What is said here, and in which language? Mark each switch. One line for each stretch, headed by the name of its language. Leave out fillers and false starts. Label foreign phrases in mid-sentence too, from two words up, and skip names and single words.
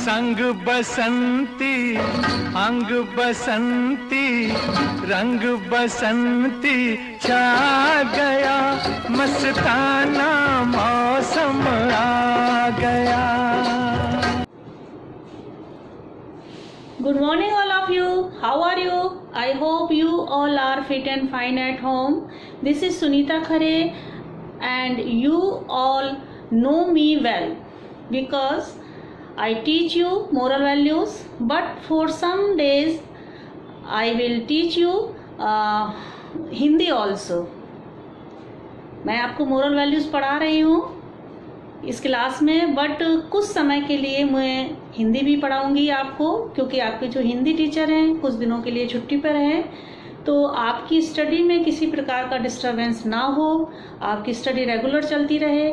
Hindi: संग बसंती अंग बसंती रंग बसंती छा गया, मस्ताना मौसम आ गया।
English: Good morning all of you. How are you? I hope you all are fit and fine at home. This is Sunita Khare and you all know me well because I teach you moral values, but for some days I will teach you Hindi also.
Hindi: मैं आपको
English: moral values
Hindi: पढ़ा रही हूँ इस क्लास में, बट कुछ समय के लिए मैं हिंदी भी पढ़ाऊंगी आपको, क्योंकि आपके जो हिंदी टीचर हैं कुछ दिनों के लिए छुट्टी पर हैं, तो आपकी स्टडी में किसी प्रकार का डिस्टरबेंस ना हो, आपकी स्टडी रेगुलर चलती रहे।